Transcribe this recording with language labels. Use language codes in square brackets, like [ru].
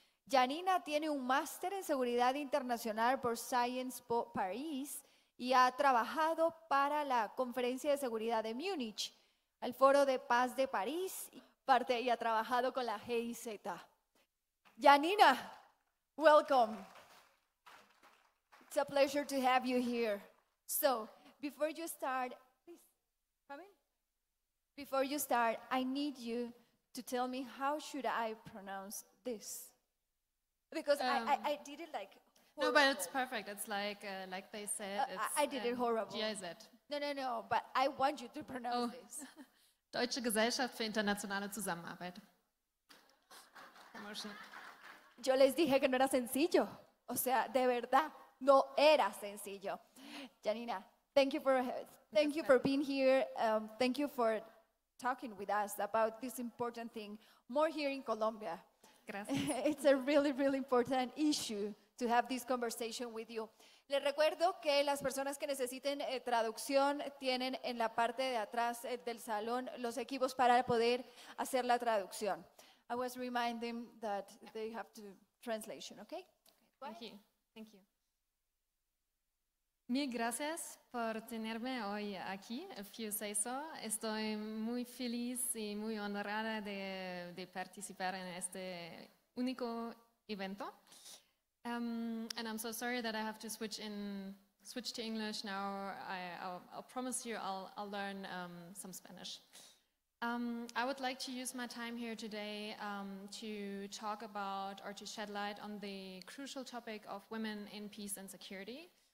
[es] Janina tiene un máster en seguridad internacional por Sciences Po París y ha trabajado para la Conferencia de Seguridad de Múnich, el Foro de Paz de París y ha trabajado con la GIZ. [en] Janina, welcome. It's a pleasure to have you here. So, before you start, please come in. Before you start, I need you to tell me how should I pronounce this? Because I did it like horrible. No, but it's perfect. It's like they said. It's, I did it horrible. GIZ. No, but I want you to pronounce this. [de] Deutsche Gesellschaft für internationale Zusammenarbeit. [en] Promotion. [es] Yo les dije que no era sencillo. O sea, de verdad, no era sencillo. [en] Janina, thank you for being here. Thank you for talking with us about this important thing, more here in Colombia. [es] Gracias. [en] It's a really, really important issue to have this conversation with you. [es] Les recuerdo que las personas que necesiten traducción tienen en la parte de atrás del salón los equipos para poder hacer la traducción. [en] I was reminding that they have to translation, okay? Thank you. [es] Mil gracias por tenerme hoy aquí, [en] if you say so. [es] Estoy muy feliz y muy honrada de participar en este único evento. [en] And I'm so sorry that I have to switch to English now. I'll promise you I'll learn some Spanish. I would like to use my time here today to talk about or to shed light on the crucial topic of women in peace and security.